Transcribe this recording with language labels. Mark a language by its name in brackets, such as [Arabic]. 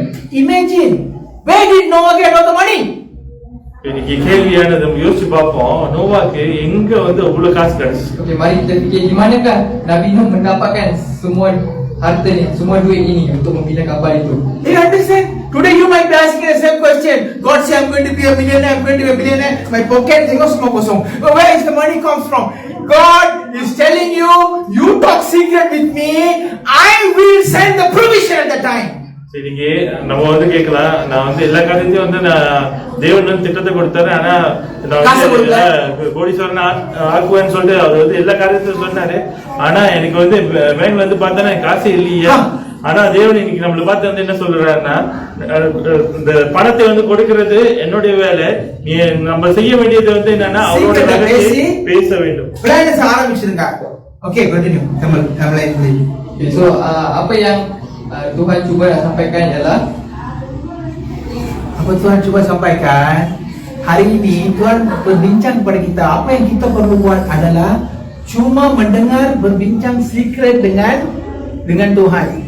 [English] Imagine, where did Noah get all the money? [Tamil] இன்னைக்கு கேள்வியானது யோசிச்சு பார்ப்போம், நோவாக்கு எங்க வந்து அவ்வளவு காசு கிடைச்சு? [Malay] Okey, mari kita fikir di manakah Nabi Nuh mendapatkan semua harta ni, semua duit ini untuk membina kapal itu. [English] You understand? Today you might be asking the same question. God say I'm going to be a millionaire, I'm going to be a billionaire. My pocket is [Malay] semua kosong. [English] But where is the money comes from? God is telling you, you talk secret with me, I will send the provision at the time. [Tamil] சரிங்க, நம்ம வந்து கேட்கலாம், நான் வந்து எல்லா காரியத்தையும் வந்து நான் தேவன் வந்து திட்டத்தை கொடுத்தாரு, ஆனா நான் வந்து கோடீஸ்வரன் ஆக்குவேன்னு சொல்லிட்டு அவர் வந்து எல்லா காரியத்தையும் சொன்னாரு. ஆனா எனக்கு வந்து வேன் வந்து பார்த்தா காசு இல்லையா, ஆனா தேவன் இன்னைக்கு நம்மள பார்த்து வந்து என்ன சொல்றாருன்னா, இந்த பணத்தை வந்து கொடுக்கிறது என்னுடைய வேலை, நீ நம்ம செய்ய வேண்டியது வந்து என்னன்னா அவரோட ரகசியத்தை பேச வேண்டும். பிளான்ஸ் ஆரம்பிச்சிருங்க. Okay, continue. Kamala please. [Malay] So apa yang Tuhan cuba nak sampaikan ialah Apa Tuhan cuba sampaikan hari ini, Tuhan berbincang kepada kita. Apa yang kita perlu buat adalah cuma mendengar, berbincang secret dengan Tuhan.